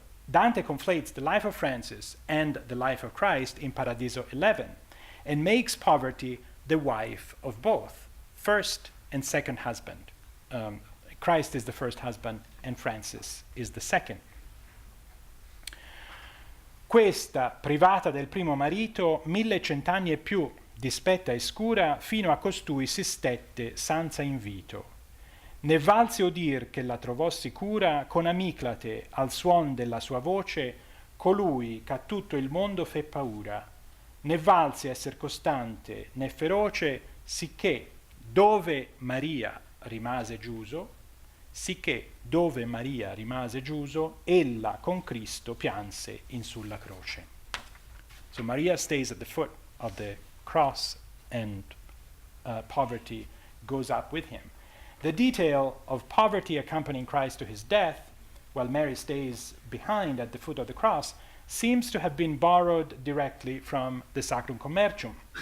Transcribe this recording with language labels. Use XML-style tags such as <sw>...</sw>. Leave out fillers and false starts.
<en>Dante conflates the life of Francis and the life of Christ in Paradiso 11 and makes poverty the wife of both, first and second husband. Christ is the first husband and Francis is the second.</en> <it>Questa, privata del primo marito, 1100 anni e più, dispetta e scura, fino a costui si stette senza invito. Ne valse udir che la trovò sicura, con Amiclate, al suon della sua voce, colui che a tutto il mondo fe paura. Ne valse esser costante, né feroce, sicché dove Maria rimase giuso, ella con Cristo pianse in sulla croce.</it> <en>So Maria stays at the foot of the cross and poverty goes up with him. The detail of poverty accompanying Christ to his death, while Mary stays behind at the foot of the cross, seems to have been borrowed directly from the Sacrum Commercium.</en>